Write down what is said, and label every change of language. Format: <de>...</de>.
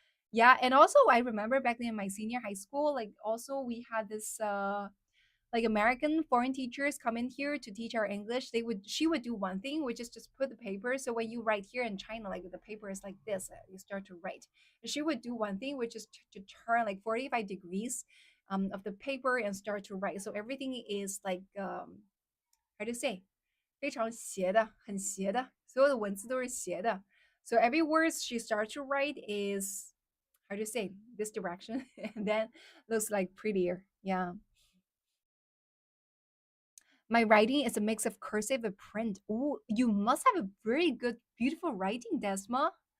<en>Yeah, and also I remember back then in my senior high school, like also we had this like American foreign teachers come in here to teach our English. She would do one thing, which is just put the paper. So when you write here in China, like the paper is like this, you start to write. And she would do one thing, which is to turn like 45 degrees of the paper and start to write. So everything is like how to say</en> <zh>非常斜的，很斜的，所有的文字都是斜的。</zh> <en>So every word she starts to write is how to say this direction, and then looks like prettier. Yeah. My writing is a mix of cursive and print. Oh, you must have a very good, beautiful writing, Desma.</en>